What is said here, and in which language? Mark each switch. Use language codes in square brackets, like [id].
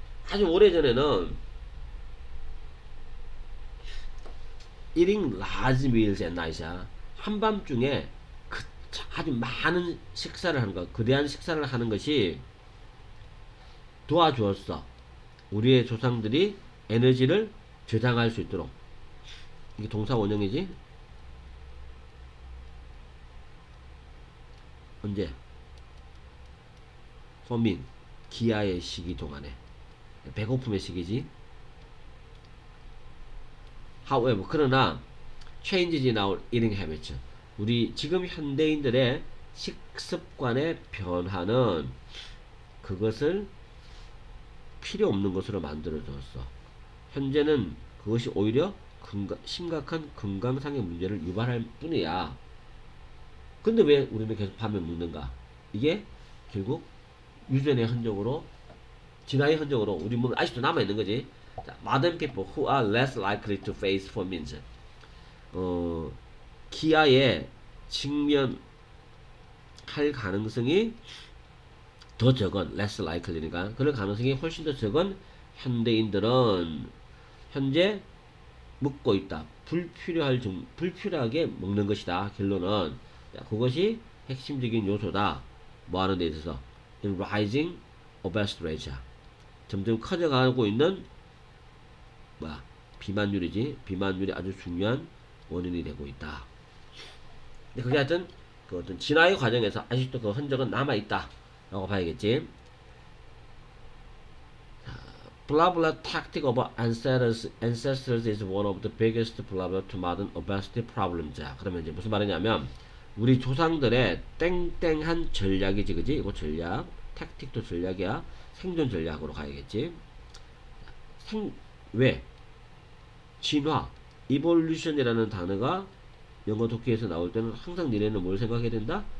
[ko] 아주 오래전에는 [en] eating large meals at night이야. [ko] 한밤중에 아주 많은 식사를 하는 것, 거대한 식사를 하는 것이 도와주었어. 우리의 조상들이 에너지를 저장할 수 있도록. 이게 동사 원형이지? 언제? 포민, 기아의 시기 동안에. 배고픔의 시기지. [en] However, [ko] 그러나 [en] changes in our eating habits. [ko] 우리 지금 현대인들의 식습관의 변화는 그것을 필요 없는 것으로 만들어줬어. 현재는 그것이 오히려 심각한 건강상의 문제를 유발할 뿐이야. 근데 왜 우리는 계속 밤에 먹는가? 이게 결국 유전의 흔적으로, 진화의 흔적으로 우리 몸에 아직도 남아있는 거지. [en] 자, modern people who are less likely to face famines. [ko] 기아에 직면할 가능성이 더 적은, less likely니까 그럴 가능성이 훨씬 더 적은 현대인들은 현재 먹고 있다. 불필요하게 먹는 것이다. 결론은 자, 그것이 핵심적인 요소다. 뭐 하는 데 있어서 [en] in rising obesity rate. [ko] 점점 커져가고 있는 비만율이지. 비만율이 아주 중요한 원인이 되고 있다. 근데 그게 하여튼 그 어떤 진화의 과정에서 아직도 그 흔적은 남아있다 라고 봐야겠지. [en] Blah blah tactic of ancestors is one of the biggest problem to modern obesity problems. [ko] 자, 그러면 이제 무슨 말이냐면 우리 조상들의 땡땡한 전략이지, 그지? 이거 전략, 택틱도 전략이야. 생존 전략으로 가야겠지. 왜? 진화, evolution이라는 단어가 영어 독해에서 나올 때는 항상 니네는 뭘 생각해야 된다?